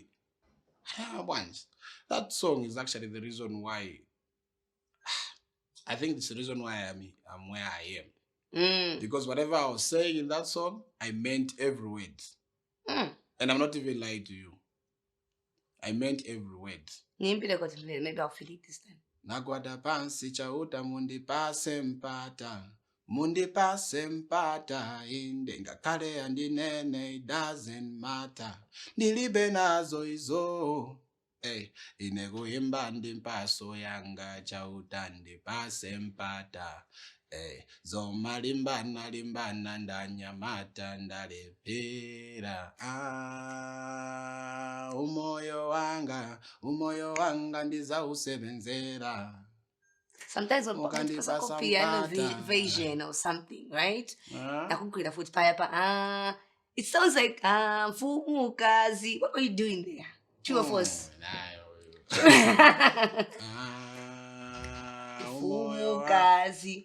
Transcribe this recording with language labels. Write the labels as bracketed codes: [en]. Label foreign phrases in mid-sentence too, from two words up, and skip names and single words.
[en] Once, that song is actually the reason why. I think it's the reason why I'm where I am. Because whatever I was saying in that song, I meant every word. And I'm not even lying to you. I meant every word. Maybe I'll feel it this time. [ny] Nagwada pansi chauta mundi pase mpata inde ngakale andinene [en] it doesn't matter [ny] nilibe nazo izo inekuimba ndi mpaso yanga chauta ndipase mpata zoma limbana ndanyamata ndalepera umoyo wanga ndizausebenzera. [en] Sometimes when people copy piano version or something, right? It sounds like Fumukazi. What were you doing there? True of us. Fumukazi.